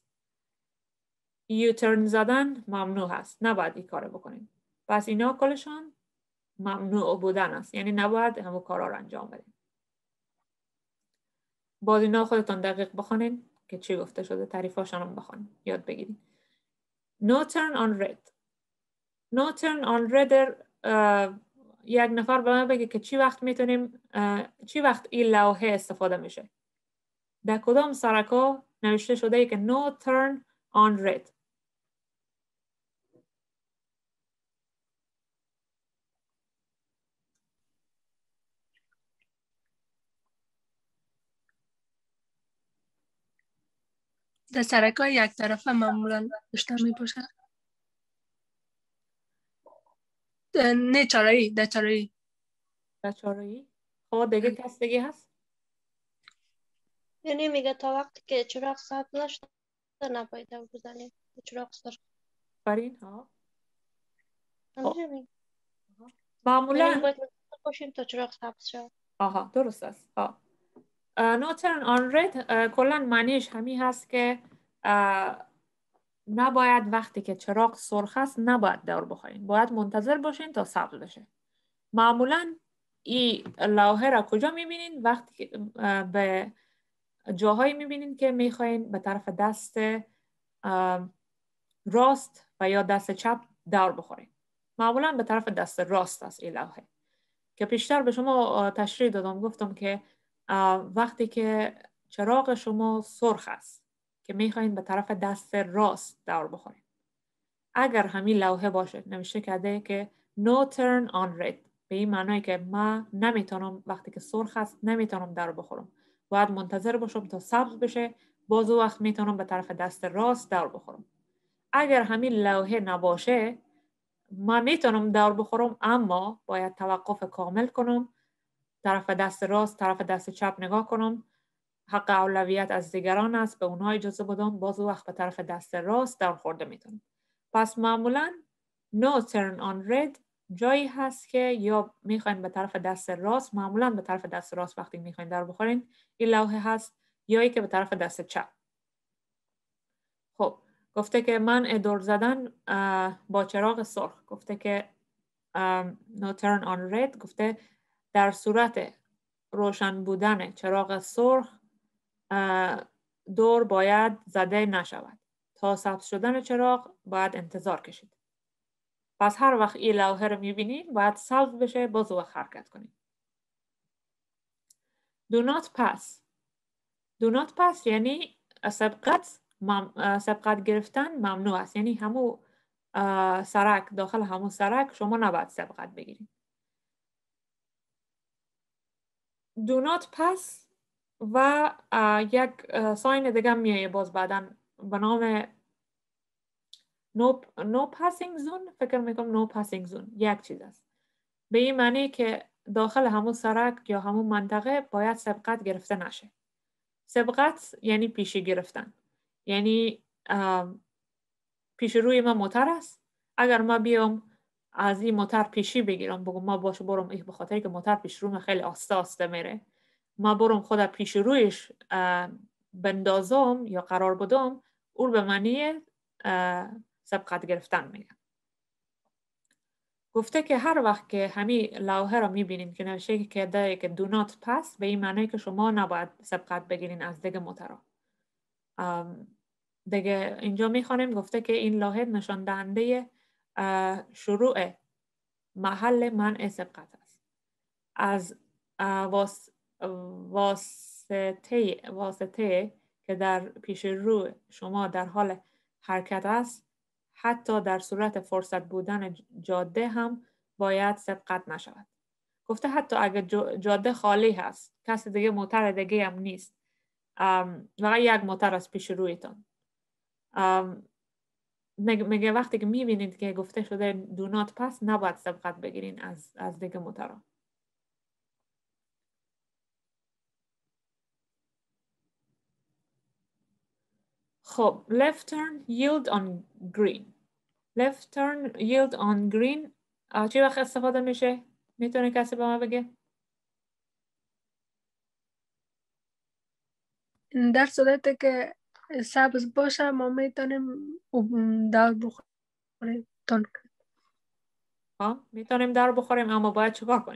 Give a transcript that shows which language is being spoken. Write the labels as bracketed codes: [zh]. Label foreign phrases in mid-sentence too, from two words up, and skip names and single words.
[fa] یوترن زدن ممنوع هست. نباید این کار بکنیم. پس اینا کلشان ممنوع بودن است. یعنی نباید همون کارا رو انجام بدیم. باز اینا خودتون دقیق بخونین که چی گفته شده، تعریفاشون هم بخونین، یاد بگیرین. [en] No turn on red. No turn on red [fa] یک نفر به من بگه که چی وقت این لوحه استفاده میشه. در کدام سرکا نوشته شده که [en] no turn on red. [fa] در سرکای یک طرفه معمولا داشته می باشد. نه چارایی. در چارایی. خب دیگه کس دیگه هست؟ یعنی میگه تا وقتی که چراغ سبز نشده نباید دور بزنیم. چراغ سرخ. فرین ها. معمولا معمولا باید باشیم تا چراغ سبز شد. درست است. [en] no turn on red [fa] کلا معنیش همین هست که نباید وقتی که چراغ سرخ است نباید دور بخورین. باید منتظر باشین تا سبز بشه. معمولا این لوحه را کجا میبینین؟ وقتی که به جاهایی میبینین که میخواین به طرف دست راست و یا دست چپ دور بخورین. معمولا به طرف دست راست است این لوحه که پیشتر به شما تشریح دادم. گفتم که وقتی که چراغ شما سرخ است که میخواین به طرف دست راست دور بخورین. اگر همین لوحه باشه نوشته کرده که [en] no turn on red، [fa] به این معنی که من نمیتونم وقتی که سرخ است نمیتونم دور بخورم، باید منتظر باشم تا سبز بشه، باز وقت میتونم به طرف دست راست دور بخورم. اگر همین لوحه نباشه من میتونم دور بخورم، اما باید توقف کامل کنم، طرف دست راست طرف دست چپ نگاه کنم، حق اولویت از دیگران است، به اونها اجازه بدم، باز وقت به طرف دست راست دور خورده میتونم. پس معمولا [en] no turn on red [fa] جایی هست که یا میخواین به طرف دست راست، معمولا به طرف دست راست وقتی میخواین دور بخورین این لوحه هست، یا ای که به طرف دست چپ. خب گفته که منع دور زدن با چراغ سرخ، گفته که [en] no turn on red، [fa] گفته در صورت روشن بودن چراغ سرخ دور باید زده نشود. تا سبز شدن چراغ باید انتظار کشید. پس هر وقت این لوحه رو میبینید باید سبز بشه، باز وقت حرکت کنید. [en] Do not pass. Do not pass [fa] یعنی سبقت گرفتن ممنوع است. یعنی همون سرک، داخل همون سرک شما نباید سبقت بگیرید. [en] Do not pass [fa] و یک ساین دیگه میایه باز بعدن به نام [en] no passing zone. [fa] فکر میکنم [en] no passing zone [fa] یک چیز است. به این معنی که داخل همون سرک یا همون منطقه باید سبقت گرفته نشه. سبقت یعنی پیشی گرفتن. یعنی پیش روی ما موتر است. اگر ما بیام از این موتر پیشی بگیرم، بگم ما باشه برم، به خاطر که موتر پیش روی خیلی آسته آسته میره، ما برم خود پیش رویش بندازم یا قرار بدم، اون به معنی سبقت گرفتن میگن. گفته که هر وقت که همین لوحه را میبینین که نوشته که [en] do not pass، [fa] به این معنی که شما نباید سبقت بگیرین از دیگه موترها. دیگه اینجا میخوانیم گفته که این لوحه نشان دهنده شروع محل منع سبقت است. از واسطه که در پیش رو شما در حال حرکت است، حتی در صورت فرصت بودن جاده هم باید سبقت نشود. گفته حتی اگر جاده خالی هست، کسی دیگه موتر دیگه هم نیست، فقط یک موتر از پیش رویتان، میگه وقتی که میبینید که گفته شده [en] do not pass [fa] نباید سبقت بگیرین از دیگه موترها. [en] خب left turn yield on green. left turn yield on green [fa] چی وقت استفاده میشه؟ میتونه کسی به ما بگه؟ در صورتی که سبز باشه ما میتونیم دور بخوریم. میتونیم دور بخوریم، اما باید چیکار کنیم؟